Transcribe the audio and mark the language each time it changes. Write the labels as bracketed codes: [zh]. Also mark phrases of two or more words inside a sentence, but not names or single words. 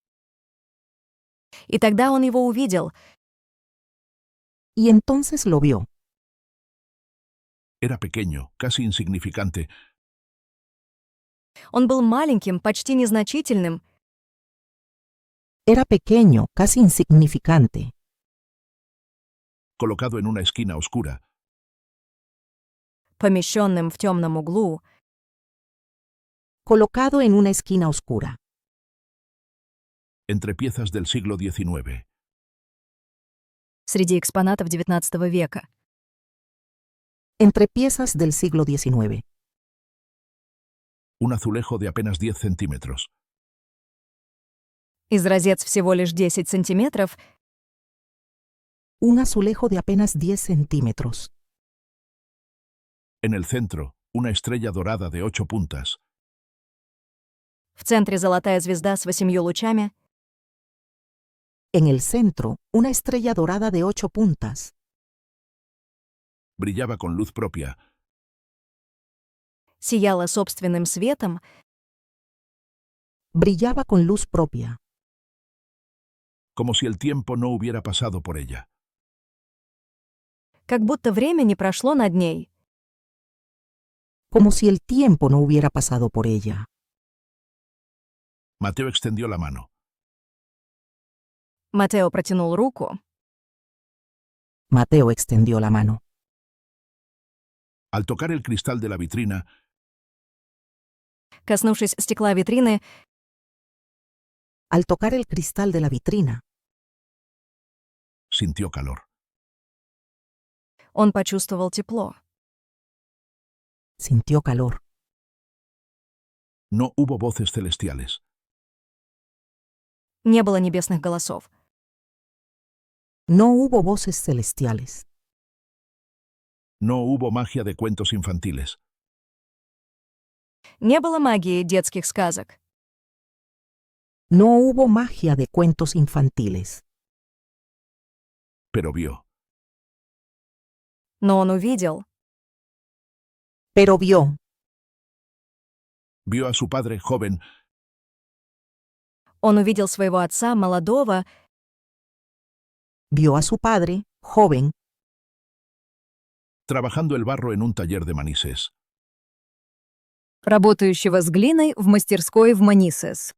[ru] И тогда он его увидел. [es] Y entonces lo vio. Era pequeño, casi insignificante, [ru] Он был маленьким, почти незначительным, [es] Era pequeño, casi insignificante, colocado en una esquina oscura, [ru] помещенным в темном углу, [es] colocado en una esquina oscura, entre piezas del siglo XIX. [ru] среди экспонатов XIX века. [es] entre piezas del siglo XIX. Un azulejo de apenas 10 centímetros. [ru] Изразец всего лишь 10 сантиметров, [es] Un azulejo de apenas 10 centímetros. En el centro, una estrella dorada de 8 puntas. [ru] в центре золотая звезда с 8 лучами, [es] En el centro, una estrella dorada de 8 puntas. Brillaba con luz propia, [ru] сияла собственным светом, [es] Brillaba con luz propia, como si el tiempo no hubiera pasado por ella. [ru] как будто время не прошло над ней. [es] como si el tiempo no hubiera pasado por ella. Mateo extendió la mano. [ru] Матео протянул руку. [es] Mateo extendió la mano. Al tocar el cristal de la vitrina, [ru] Коснувшись стекла витрины, [es] Al tocar el cristal de la vitrina, sintió calor. [ru] он почувствовал тепло. [es] sintió calor. No hubo voces celestiales. [ru] Не было небесных голосов. [es] No hubo voces celestiales. No hubo magia de cuentos infantiles. [ru] Не было магии детских сказок. [es] No hubo magia de cuentos infantiles. Pero vio. [ru] Но он увидел. [es] Pero vio. Vio a su padre joven, [ru] Он увидел своего отца, молодого, [es] Vio a su padre, joven, trabajando el barro en un taller de Manises. [ru] работающего с глиной в мастерской в Манисес.